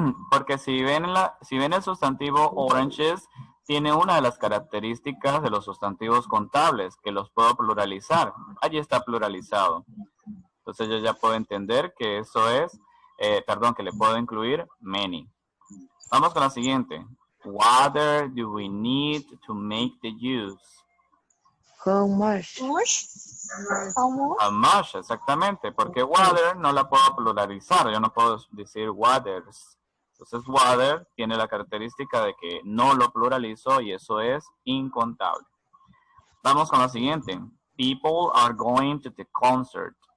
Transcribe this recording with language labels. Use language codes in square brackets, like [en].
[es] Porque si ven el sustantivo oranges, tiene una de las características de los sustantivos contables, que los puedo pluralizar. Allí está pluralizado. Entonces yo ya puedo entender que eso es, que le puedo incluir many. Vamos con la siguiente. [en] Water do we need to make the juice? How much? Much. How much? How much, [es] exactamente, porque water no la puedo pluralizar, yo no puedo decir waters. Entonces water tiene la característica de que no lo pluralizo y eso es incontable. Vamos con la siguiente. [en] People are going to the concert.